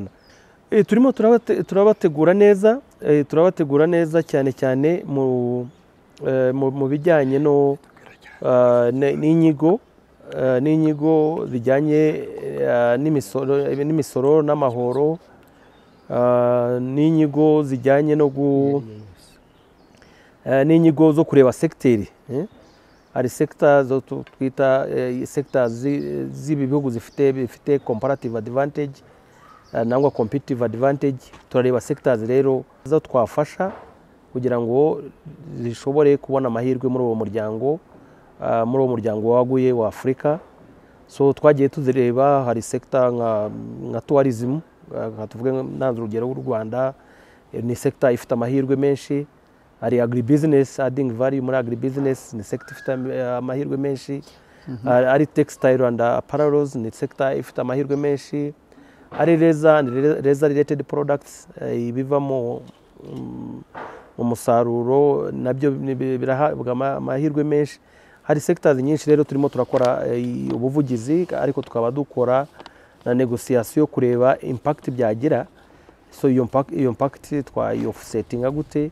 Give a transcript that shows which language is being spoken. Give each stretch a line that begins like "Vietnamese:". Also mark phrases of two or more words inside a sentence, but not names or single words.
Kinyarwanda: Turimo turabategura neza cyane cyane mu bijyanye n'inyigo zijyanye n'imisoro n'amahoro, n'inyigo zijyanye n'inyigo zo kureba sekiteri. Hari sector zo twita sector z'ibi bihugu bifite
English: comparative advantage
Kinyarwanda: nangwa
English: competitive advantage.
Kinyarwanda: Turareba sectors rero zo twafasha kugira ngo zishobore kubona amahirwe muri uwo muryango waguye wa Afrika. So twagiye tuzireba, hari sector nka tourism, tuvuge nanze urugero rw'u Rwanda, ni sector ifite amahirwe menshi. Hari agribusiness,
English: adding value
Kinyarwanda: muri agribusiness, ni sector ifite amahirwe menshi. Hari
English: textile and apparels,
Kinyarwanda: ni sector ifite amahirwe menshi.
English: Hari leather related products,
Kinyarwanda: ibiva mu musaruro, nabyo birahabwa amahirwe menshi. Hari sectors nyinshi rero turimo turakora ubuvugizi, ariko tukaba dukora na negotiation kureba impact byagira. So iyo impact twayo offsetting gute.